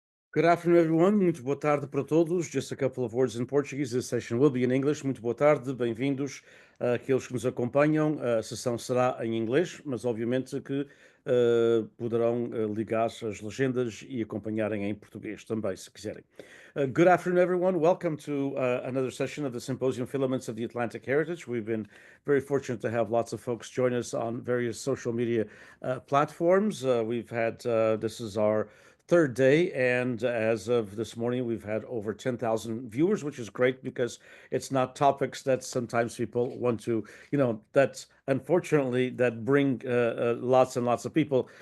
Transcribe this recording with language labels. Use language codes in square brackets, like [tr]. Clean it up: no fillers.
[en] Good afternoon, everyone. [pt] Muito boa tarde para todos. [en] Just a couple of words in Portuguese. This session will be in English. [pt] Muito boa tarde, bem-vindos àqueles que nos acompanham. A sessão será em inglês, mas obviamente que poderão ligar as legendas e acompanharem em português também, se quiserem. [en] Good afternoon, everyone. Welcome to another session of the Simpósio-Filamentos of the Atlantic Heritage. We've been very fortunate to have lots of folks join us on various social media platforms. This is our third day, and as of this morning, we've had over 10,000 viewers, which is great because it's not topics that sometimes people want to, that's unfortunately that bring lots and lots of people.